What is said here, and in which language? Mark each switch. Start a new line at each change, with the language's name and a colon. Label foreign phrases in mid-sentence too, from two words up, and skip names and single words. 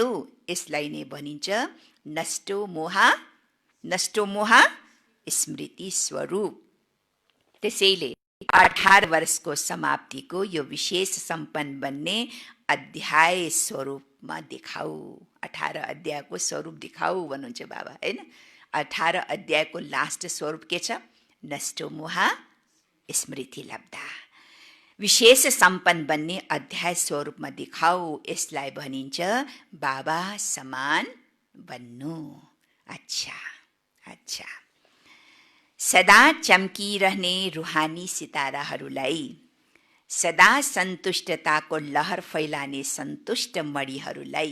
Nepali: यसलाई नै भनिन्छ
Sanskrit: नष्टो मोह स्मृति
Nepali: स्वरूप। त्यसैले 18 वर्षको समाप्तिको यो विशेष सम्पन्न बन्ने अध्याय स्वरूपमा देखाऊ। 18 अध्यायको स्वरूप देखाऊ भन्नुहुन्छ बाबा होइन। 18 अध्यायको लास्ट स्वरूप के छ?
Sanskrit: नष्टो मोह स्मृति लब्धा।
Nepali: विशेष सम्पन्न बन्ने अध्याय स्वरूपमा देखाऊ। यसलाई भनिन्छ बाबा समान बन्नु। अच्छा, सदा चम्किरहने रुहानी सिताराहरूलाई, सदा सन्तुष्टताको लहर फैलाने सन्तुष्ट मणिहरूलाई,